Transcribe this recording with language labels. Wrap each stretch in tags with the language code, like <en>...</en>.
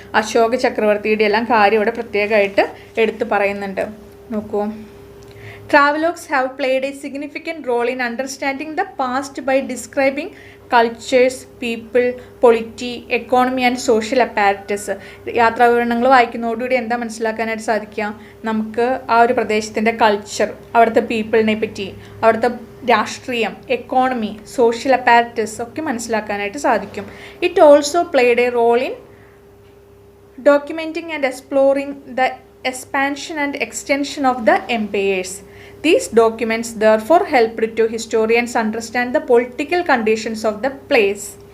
<ml>അശോക ചക്രവർത്തിയുടെ എല്ലാം കാര്യം ഇവിടെ പ്രത്യേകമായിട്ട് എടുത്തു പറയുന്നുണ്ട്.</ml> <en>നോക്കൂ, travelogues have played a significant role in understanding the past by describing cultures, people, polity, economy and social apparatus.</en> <ml>യാത്രാവിവരണങ്ങൾ വായിക്കുന്നതോടുകൂടി എന്താ മനസ്സിലാക്കാനായിട്ട് സാധിക്കുക? നമുക്ക് ആ ഒരു പ്രദേശത്തിൻ്റെ കൾച്ചർ, അവിടുത്തെ പീപ്പിളിനെ പറ്റി, അവിടുത്തെ രാഷ്ട്രീയം, എക്കോണമി, സോഷ്യൽ അപ്പാരറ്റസ് ഒക്കെ മനസ്സിലാക്കാനായിട്ട് സാധിക്കും.</ml> <en>It also played a role in documenting and exploring the expansion and extension of the empires. These documents therefore helped to historians understand the political conditions of the place.</en>